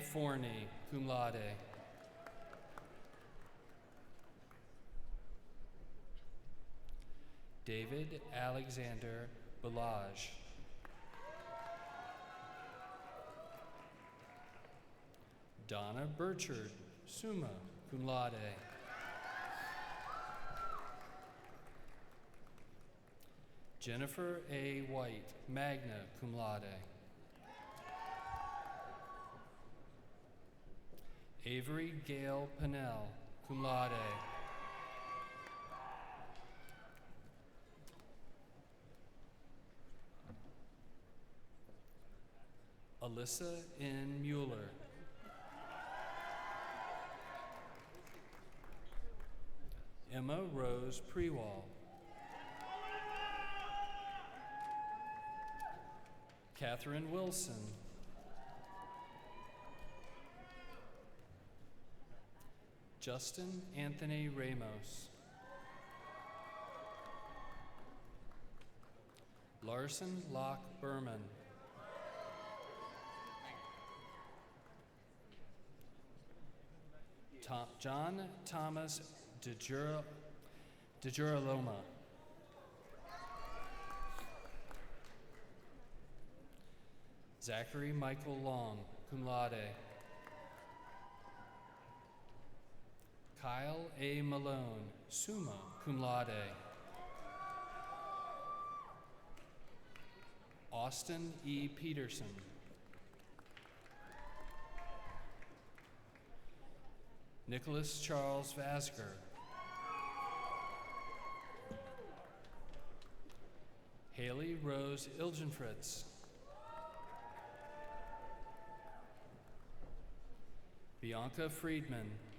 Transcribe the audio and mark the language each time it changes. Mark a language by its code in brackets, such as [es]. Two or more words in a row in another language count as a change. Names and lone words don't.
[en] Forney, [la] cum laude. [en] David Alexander Balaj. Donna Burchard, [la] summa cum laude. [en] Jennifer A. White, [la] magna cum laude. [en] Avery Gale Pennell, [la] cum laude. [en] Alyssa N. Mueller. Emma Rose Prewall. Catherine Wilson. Justin Anthony Ramos. Larson Locke Berman. John Thomas DeGirolamo. Zachary Michael Long, [la] cum laude. [en] Kyle A. Malone, [la] summa cum laude. [en] Austin E. Peterson. Nicholas Charles Vasker. Haley Rose Ilgenfritz. Bianca Friedman.